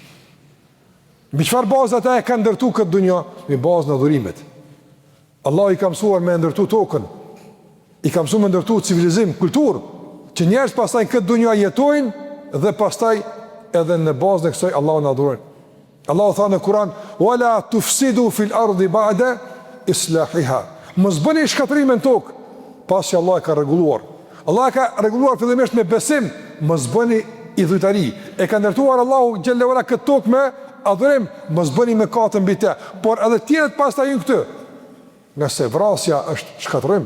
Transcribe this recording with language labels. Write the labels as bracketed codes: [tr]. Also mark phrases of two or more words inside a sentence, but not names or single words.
[sq] Mbi çfarë bazë ata e kanë ndërtu këtë dunjë? Mbi bazën e adhurimit. Allah i ka mësuar me ndërtu tokën, i ka mësuar me ndërtu civilizim, kulturë, që njerëz pastaj këtë dunjë jetojnë dhe pastaj edhe në bazën e kësaj Allahu na adhurojnë. Allahu tha në Kur'an: [ar] "ولا تفسدوا في الأرض بعد إصلاحها." [sq] Mos bëni shkatërrim në tokë, pasi Allah e ka rregulluar. Allah e ka rregulluar fillimisht me besim, mos bëni idhujtari. E ka ndërtuar Allahu [ar] جل وعلا [sq] këtë tokë me adhurim, mos bëni mëkate mbi të. Por edhe tjerët pastaj janë këtu. Nga se vrasja është shkatërrim.